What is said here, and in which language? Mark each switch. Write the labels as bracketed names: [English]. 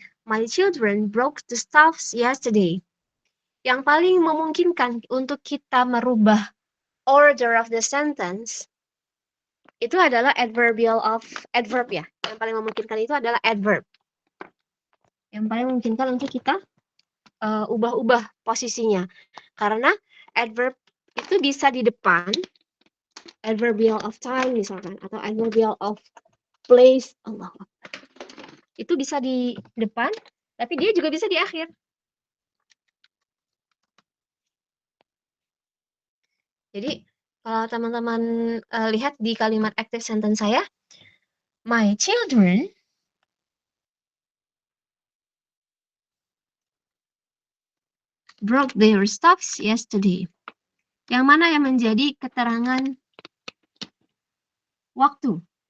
[English] My children broke the stuffs yesterday. [Indonesian] Yang paling memungkinkan untuk kita merubah order of the sentence itu adalah adverb ya. Yang paling memungkinkan itu adalah adverb. Yang paling memungkinkan untuk kita ubah-ubah posisinya. Karena adverb itu bisa di depan, adverbial of time misalkan, atau adverbial of place, Allah. Itu bisa di depan, tapi dia juga bisa di akhir. Jadi kalau teman-teman lihat di kalimat active sentence saya, [English] my children broke their stuffs yesterday. [Indonesian] Yang mana yang menjadi keterangan waktu?